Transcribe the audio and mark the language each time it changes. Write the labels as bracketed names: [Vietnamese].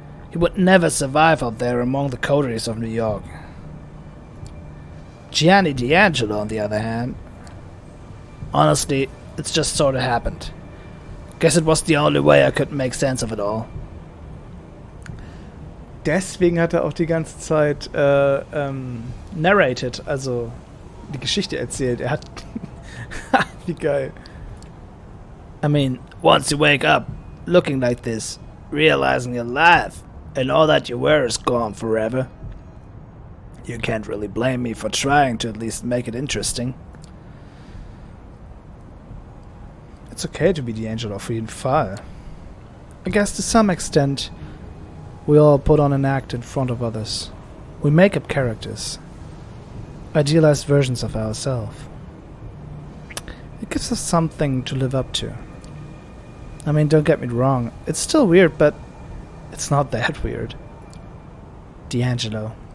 [English] He would never survive out there among the coteries of New York. Gianni D'Angelo, on the other hand, honestly, it's just sort of happened. Guess it was the only way I could make sense of it all. [German] Deswegen hat er auch die ganze Zeit narrated, also die Geschichte erzählt. Er hat... Wie geil. [English] I mean, once you wake up, looking like this, realizing you're alive, and all that you were is gone forever, you can't really blame me for trying to at least make it interesting. It's okay to be D'Angelo, [German] auf jeden Fall. [English] I guess to some extent, we all put on an act in front of others. We make up characters. Idealized versions of ourselves. It gives us something to live up to. I mean, don't get me wrong, it's still weird, but it's not that weird. D'Angelo.